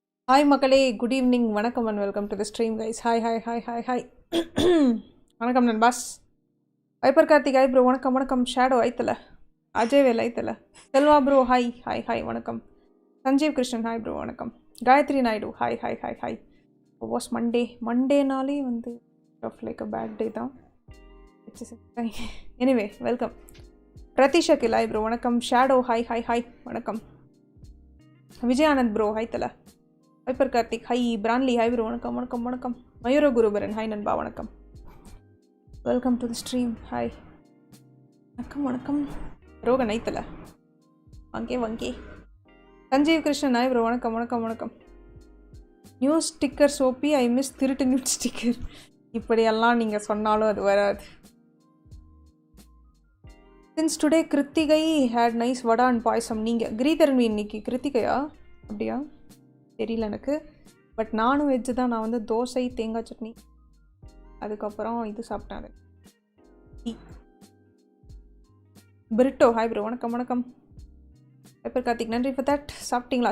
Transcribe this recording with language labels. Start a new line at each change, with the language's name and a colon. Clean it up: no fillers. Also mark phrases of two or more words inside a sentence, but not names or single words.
English: Hi Makale, good evening, vanakkam and welcome to the stream guys. Hi.
Tamil: வணக்கம் நண்பாஸ்.
English: Viper Karthik, hi bro, vanakkam, Shadow aitala. Ajay Vella aitala. Selva bro, hi, vanakkam. Sanjeev Krishnan, hi bro, vanakkam. Gayatri Naidu, hi. It was Monday nali vandu of like a bad day da. Anyway, welcome. Pratisha Kil, hi bro, vanakkam. Shadow, hi, vanakkam. Vijay Anand bro, hi tala. Viper Karthik, hi. Branley, hi bro, vanakkam. Mayura Gurubaran, hi Nanba, vanakkam. Welcome to the stream, hi. Vanakkam. Rogan aitala. Vanke. Sanjeev Krishnan, hi bro, vanakkam. New stickers OP, I miss திருட்டு new sticker.
Tamil: இப்படியெல்லாம் நீங்கள் சொன்னாலும் அது வராது.
English: Since today Kritikai had nice vada and பாயசம்.
Tamil: நீங்கள் கிரீதரன் இன்னைக்கு கிருத்திகையா அப்படியா தெரியல எனக்கு. பட் நானும் வெஜ்ஜு தான். நான் வந்து தோசை தேங்காய் சட்னி அதுக்கப்புறம் இது சாப்பிட்டேன். டீ பிரிட்டோ,
English: hi bro,
Tamil: வணக்கம். வைப்பர் கார்த்திக், நன்றி
English: for that.
Tamil: சாப்பிட்டீங்களா?